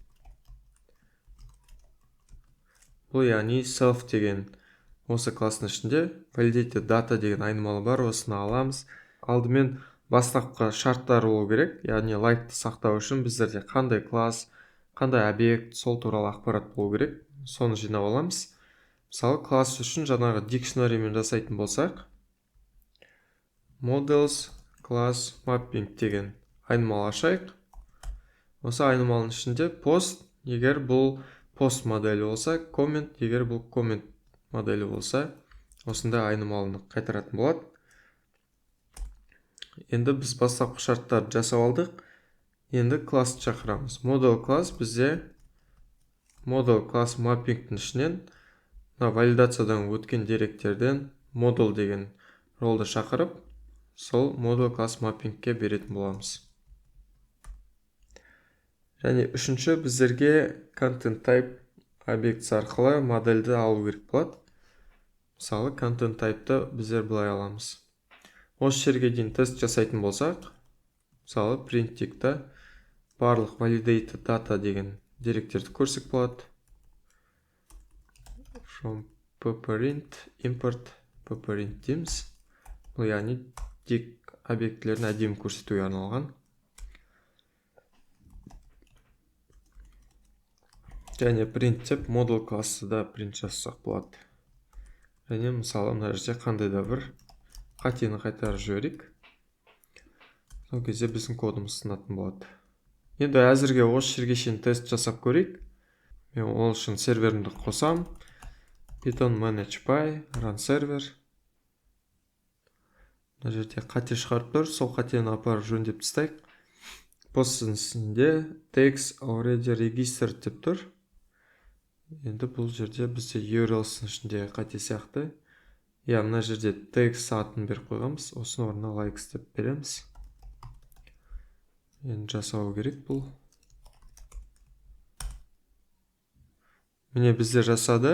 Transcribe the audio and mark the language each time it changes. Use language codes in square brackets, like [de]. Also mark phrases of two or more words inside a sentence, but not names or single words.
[kk] Бұл яғни self деген осы класстың ішінде [en] validated data [kk] деген айнымалы бар, осыны аламыз. Алдымен бастапқы шарттар болу керек, яғни like'ты сақтау үшін біздерде қандай класс, қандай объект, сол туралы ақпарат болу керек, соны жинап аламыз. Мысалы класс үшін жаңағы dictionaryмен жасайтын болсақ, [en] models class mapping [kk] деген айнымалы ашайық. Осы айнымалының ішінде post, егер бұл post моделі болса, comment, егер бұл comment моделі болса, осында айнымалыны қайтаратын болады. Енді біз бастапқы шарттарды жасап алдық. Енді классты шақырамыз. Model класс бізде model класс mappingтің ішінен валидациядан өткен деректерден model деген ролды шақырып, сол model класс mappingке беретін боламыз. Және үшінші біздерге [en] content type [kk] объектісі арқылы модельді алу керек болады. Мысалы [en] content type'ты [kk] біздер былай аламыз. Осы жерге дейін тест жасайтын болсақ, мысалы print тегті барлық [en] validated data [kk] деген деректерді көрсек болады. [en] From pprint import pprint [kk] дейміз. Бұл яғни тек объектілерін әдемі көрсетуге арналған. және print деп model классы да print жасасақ болады. Және мысалы мына жерде қандай да бір қатені қайтарып жіберейік. Сол кезде біздің кодымыз сынатын болады. Енді әзірге осы жерге шейін тест жасап көрейік. Мен ол үшін серверімді қосам. [en] Python manage by run server. [kk] Мына жерде қате шығарып тұр. Сол қатені апарып жөндеп тастайық. Постының ішінде [en] text already registered [kk] деп тұр. Енді бұл жерде бізде URL-сының ішінде қате сияқты. Мына жерде text атын беріп қойғанбыз. Осының орнына likes деп береміз. Енді жасау керек бұл. Міне бізде жасады.